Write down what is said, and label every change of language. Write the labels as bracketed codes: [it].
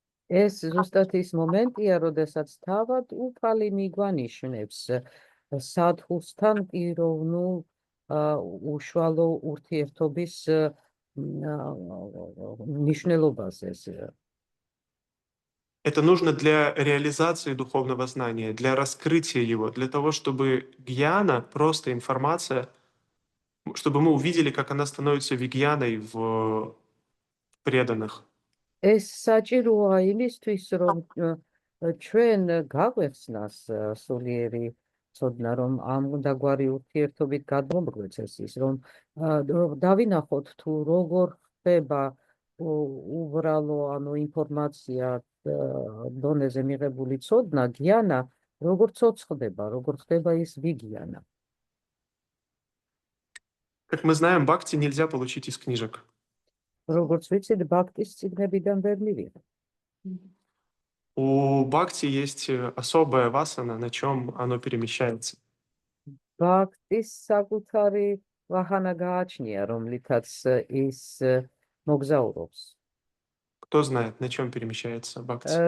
[ka] ეს ზუსტად ის მომენტია, როდესაც თავად უფალი მიგვანიშნებს სადხუსთან პიროვნულ უშუალო ურთიერთობის მნიშვნელობაზე. [ru] Это нужно для реализации духовного знания, для раскрытия его, для того, чтобы гьяна, просто информация, чтобы мы увидели, как она становится вигьяной в преданных. [ka] ეს საჭიროა იმისთვის, რომ ჩვენ გავეხსნას სულიერი ცოდნა, რომ ამ დაგვარი ურთიერთობით გადმომგვეცეს ის, რომ დავინახოთ თუ როგორ ხდება უბრალო ანუ ინფორმაცია დონეზე მიღებული ცოდნა, გიანა, როგორ ცოცხლდება, როგორ ხდება ის ვიგიანა. [ru] Как мы знаем, бхакти нельзя получить из книжек. [ka] როგორც ვიცით, ბაქტის წიგნებიდან ვერ მივიღებ. [ru] У бхакти есть особая васана, на чем оно перемещается. [ka] ბაქტის საკუთარი ვახანა გააჩნია, რომლითაც ის მოგზაურობს. [ru] Кто знает, на чем перемещается бхакти?